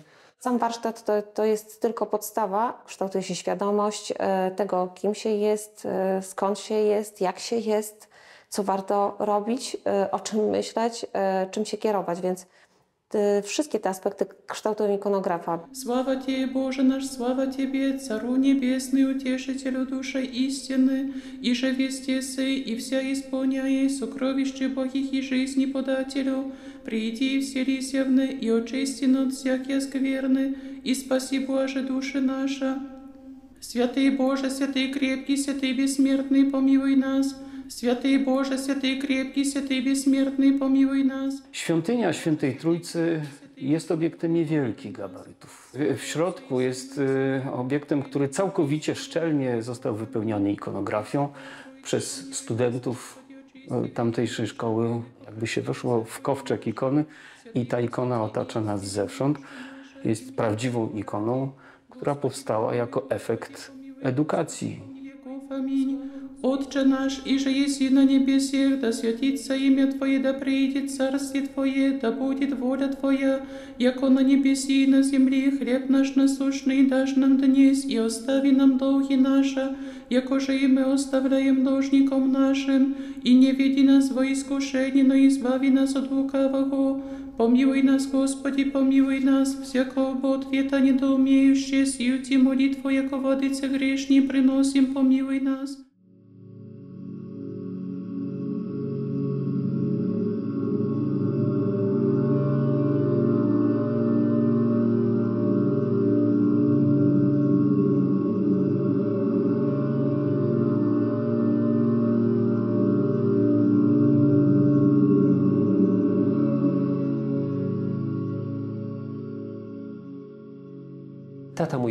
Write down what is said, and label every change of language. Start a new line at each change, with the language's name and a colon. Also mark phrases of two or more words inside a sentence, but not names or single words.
Polish: Sam warsztat to jest tylko podstawa, kształtuje się świadomość tego, kim się jest, skąd się jest, jak się jest, co warto robić, o czym myśleć, czym się kierować, więc wszystkie te aspekty kształtują ikonografa.
Church Slavic: Sława Тебе, Боже наш, слава Тебе, Цару Небесный, Утешителю души истины, и же везде сей, и вся исполняй сокровище Богих и жизни подателю, приди и вселися в ны, и очисти от всякие скверны, и спаси, Боже, души наша. Святый Боже, святый крепкий, святый бессмертный, помилуй нас. Святый Боже, святый крепкий, святый безсмертный, помилуй нас.
Polish: Świątynia Świętej Trójcy jest obiektem niewielkich gabarytów. W środku jest obiektem, który całkowicie szczelnie został wypełniony ikonografią przez studentów tamtejszej szkoły. Jakby się weszło w kowczeg ikony i ta ikona otacza nas zewsząd. Jest prawdziwą ikoną, która powstała jako efekt edukacji.
Church Slavic: Отче наш, иже еси на небесех, да святится имя Твое, да придет царствие Твое, да будет воля Твоя, яко на небеси и на земле, хлеб наш насущный дашь нам днесь, и остави нам долги наши, яко же и мы оставляем должником нашим, и не веди нас во искушение, но избави нас от лукавого. Помилуй нас, Господи, помилуй нас, всякого ответа недоумеющие, сию Ти молитву, яко водице грешни, приносим, помилуй нас.
Polish: Tata mój